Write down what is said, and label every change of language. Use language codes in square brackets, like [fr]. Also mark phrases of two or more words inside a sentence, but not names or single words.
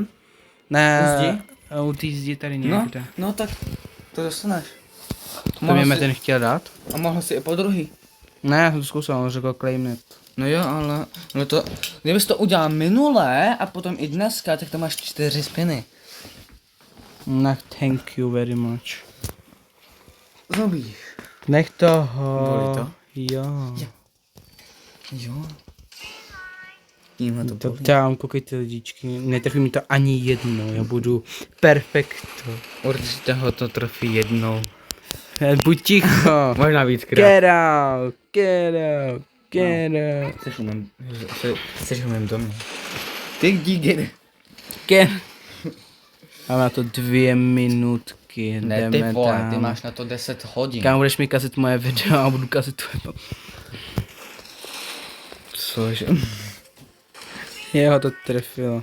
[cs] Ne, u té zdi tady někde. No tak, to dostaneš. To mě ten chtěl dát. A mohl si i po druhý. Ne, já jsem to zkusil, on řekl [en] claim it. [cs] No jo, ale no to, kdybys to udělal minulé a potom i dneska, tak to máš 4 spiny. No, [en] thank you very much. [cs] Zabíš. Nech toho. Bolí to? Jo. Jo. Tímhle to To bolí. tam, koukejte lidičky, netrefí mi to ani jednou, já budu perfekto. Určitě ho to trefí jednou. Buď ticho. Možná víckrát. [en] Get out, get out, get out. [cs] Chceš u mém domě. Ty díky. Get. Máme na to 2 minutky. Ne, ty jdeme vole, tam. ty máš na to 10 hodin. Kámo, budeš mi kazit moje video a budu kazit tvoje. Cože? Jeho to trefilo.